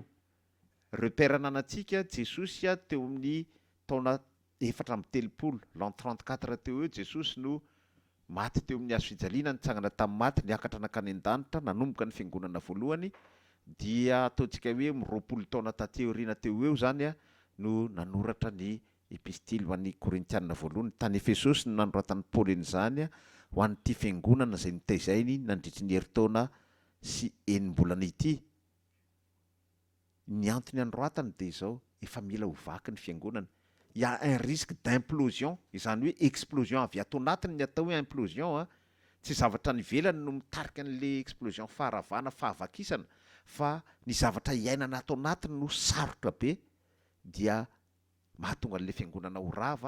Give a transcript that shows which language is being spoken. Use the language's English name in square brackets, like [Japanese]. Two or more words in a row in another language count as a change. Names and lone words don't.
[Malagasy] Repère anantsika Jesosy teo amin'ny taona 430, l'an 34 teo eo Jesosy no maty teo amin'ny hazo fijaliana, nitsangana tamin'ny maty, niakatra nakany an-danitra, nanomboka ny fiangonana voalohany, dia ataontsika hoe 20 taona taty aoriana teo eo zany no nanoratra ny epistily ho an'ny Korintianina voalohany. Tany Efesosy no nanoratany Paoly an'izany ho an'ity fiangonana izay nitaizainy nandritry ny herintaona sy enim-bolana ity. Ny antony anoratany dia izao, efa mila ho vaky ny fiangonana. [French] Il y a un risque d'implosion, [Malagasy] izany hoe explosion avy ato anatiny ny atao hoe implosion, tsy zavatra nivelany no mitarika an'le explosion faharavana, fahavakisana, fa ny zavatra iainana ato anatiny no sarotra be, dia mahatonga an'le fiangonana ho rava.